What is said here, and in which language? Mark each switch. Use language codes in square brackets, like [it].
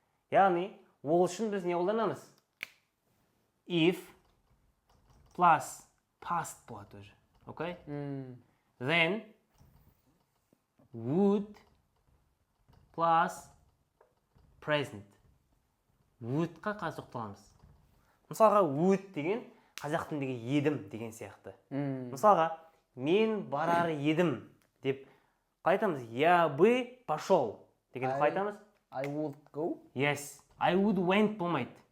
[kk] Яғни, ол үшін біз не қолданамыз? If plus past болады уже. Окей? [en] then would plus present. [kk] Would-қа қазір тоқталамыз. Мысалға would деген қазақ тіліндегі едім деген сияқты. Мысалға мен барар едім деп қайтамыз. [ru] Я бы пошел [kk] деген қайтамыз. [en] I would go. Yes, I would went болмайды.